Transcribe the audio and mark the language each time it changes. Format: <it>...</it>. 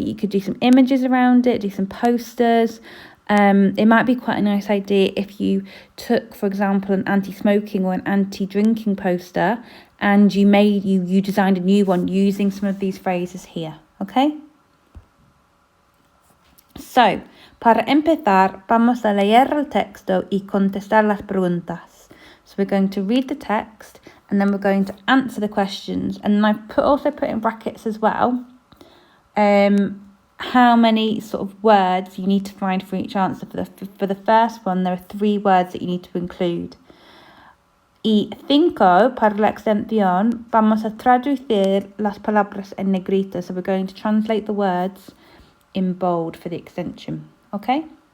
<en>You could do some images around it, do some posters. It might be quite a nice idea if you took, for example, an anti-smoking or an anti-drinking poster and you designed a new one using some of these phrases here, okay?</en> <es>So, para empezar, vamos a leer el texto y contestar las preguntas.</es> <en>So we're going to read the text and then we're going to answer the questions. And I've also put in brackets as well how many sort of words you need to find for each answer. For the first one, there are 3 words that you need to include.</en> <es>Y 5, para la extensión, vamos a traducir las palabras en negrita.</es> <en>So we're going to translate the words in bold for the extension. Okay?</en>